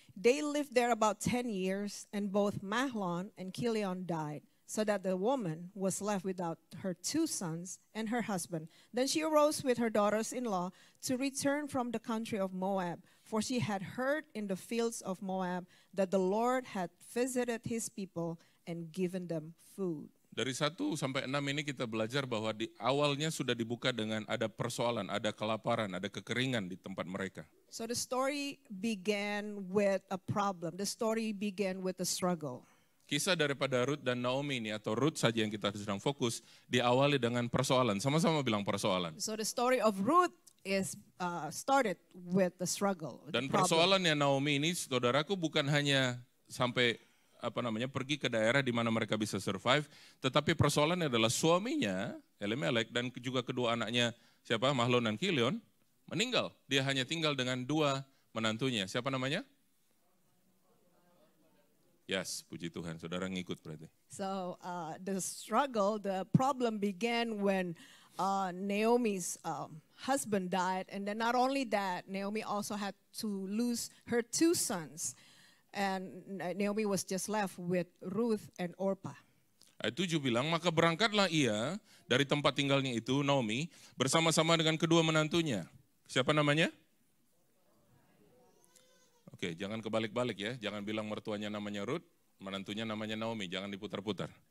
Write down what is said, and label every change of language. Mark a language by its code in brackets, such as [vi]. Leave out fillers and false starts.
[en] They lived there about 10 years, and both Mahlon and Kilion died, so that the woman was left without her 2 sons and her husband. Then she arose with her daughters-in-law to return from the country of Moab, for she had heard in the fields of Moab that the Lord had visited his people and given them food. [id] Dari 1 sampai 6 ini kita belajar bahwa di awalnya sudah dibuka dengan ada persoalan, ada kelaparan, ada kekeringan di tempat mereka. [en] So the story began with a problem. The story began with a struggle. [id] Kisah daripada Ruth dan Naomi ini, atau Ruth saja yang kita sedang fokus, diawali dengan persoalan. Sama-sama bilang persoalan. [en] So the story of Ruth is started with the struggle. [id] Dan persoalannya Naomi ini, saudaraku, bukan hanya sampai pergi ke daerah di mana mereka bisa survive, tetapi persoalannya adalah suaminya, Elimelech, dan juga kedua anaknya, siapa? Mahlon dan Kilion, meninggal. Dia hanya tinggal dengan 2 menantunya. Siapa namanya? [en] Yes, [id] puji Tuhan, saudara ngikut berarti. [en] So the struggle, the problem began when Naomi's husband died, and then not only that, Naomi also had to lose her 2 sons. And Naomi was just left with Ruth and Orpah. [id] Ayat 7 bilang, maka berangkatlah ia dari tempat tinggalnya itu, Naomi, bersama-sama dengan kedua menantunya. Siapa namanya? Oke, jangan kebalik-balik ya. Jangan bilang mertuanya namanya Ruth, menantunya namanya Naomi. Jangan diputar-putar.